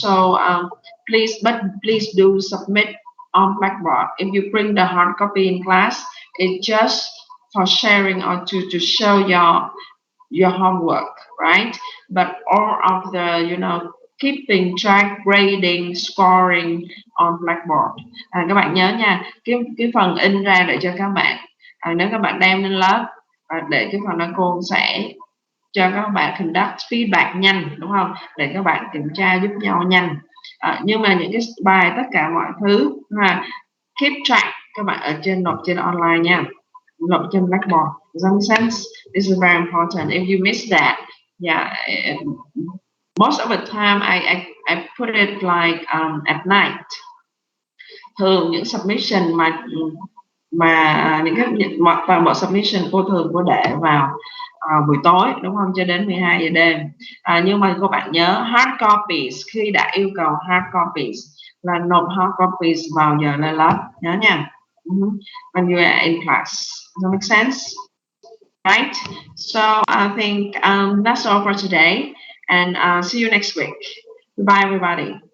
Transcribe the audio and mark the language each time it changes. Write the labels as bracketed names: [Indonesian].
[English] So please do submit on Blackboard. If you bring the hard copy in class, it's just for sharing or to show your homework, right? But all of the, you know, keeping track, grading, scoring on Blackboard. [Vietnamese] Các bạn nhớ nha, cái phần in ra để cho các bạn, nếu các bạn đem lên lớp, để cái phần đó cô sẽ cho các bạn conduct feedback nhanh, đúng không? Để các bạn kiểm tra giúp nhau nhanh. Nhưng mà những cái bài tất cả mọi thứ keep track các bạn ở nộp trên online nha, nộp trên Blackboard. [English] Does that make sense? This is very important. If you miss that, yeah, most of the time I put it like at night. [Vietnamese] Thường những submission mà những cái toàn bộ submission cô thường cô để vào buổi tối, đúng không, cho đến 12 giờ đêm. Nhưng mà các bạn nhớ hard copies, khi đã yêu cầu hard copies là nộp hard copies vào giờ lên lớp, nhớ nha. [English] When you are in class. Does that make sense? Right? So I think that's all for today, and see you next week. Goodbye, everybody.